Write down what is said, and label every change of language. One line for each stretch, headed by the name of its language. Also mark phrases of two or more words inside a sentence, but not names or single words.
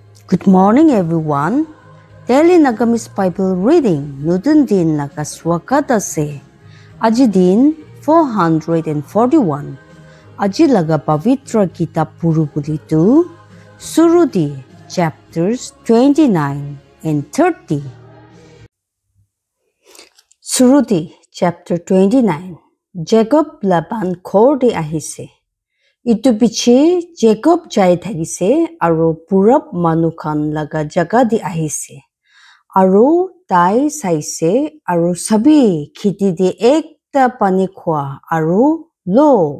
English: Good morning, everyone. Daily Nagamis Bible reading.
Naga Pidgin: Nudun din nagaswakata se. Aji din 441. Aji laga pavitra kitab puru bulitu. Surudi
English: chapters 29 and 30.
Naga Pidgin: Surudi chapter 29. Jacob Laban korde ahise. Itu piche Jacob jai thagise aro purab manukhan laga jaga di ahise. Aro tai saise aro sabi khiti di ekta pani khwa aro lo.